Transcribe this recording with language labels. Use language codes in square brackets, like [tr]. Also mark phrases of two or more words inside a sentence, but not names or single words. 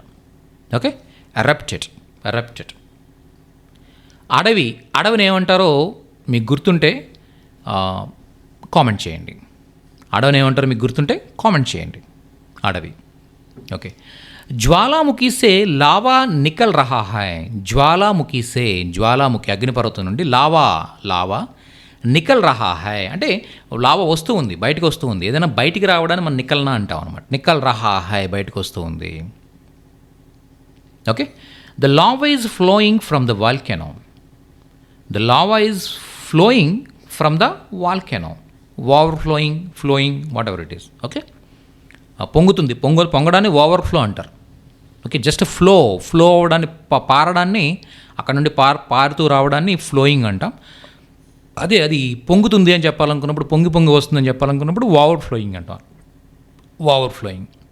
[en] Okay, erupted, erupted. [te] అడవి, అడవిని ఏమంటారో మీకు గుర్తుంటే కామెంట్ చేయండి. అడవిని ఏమంటారో మీకు గుర్తుంటే కామెంట్ చేయండి. [hi] అడవి. ఓకే, ज्वालामुखी से लावा निकल रहा है. ज्वालामुखी से, [te] జ్వాలాముఖి అగ్నిపర్వతం నుండి లావా, [hi] लावा निकल रहा है [te] అంటే లావా వస్తూ ఉంది, బయటకు వస్తూ ఉంది. ఏదైనా బయటికి రావడాన్ని మనం నికల్నా అంటాం అనమాట. [hi] निकल रहा है, [te] బయటకు వస్తూ ఉంది. ఓకే, [en] The lava is flowing from the volcano. The lava is flowing from the volcano. Over flowing, flowing, whatever it is. [te] ఓకే, పొంగుతుంది, పొంగడాన్ని ఓవర్ఫ్లో అంటారు. ఓకే, [en] just flow, [te] ఫ్లో అవ్వడాన్ని, పారడాన్ని, అక్కడ నుండి పారుతూ రావడాన్ని ఫ్లోయింగ్ అంటాం. అదే అది పొంగుతుంది అని చెప్పాలనుకున్నప్పుడు, పొంగి పొంగి వస్తుందని చెప్పాలనుకున్నప్పుడు [en] over flowing [te] అంటాం. [en] Over flowing.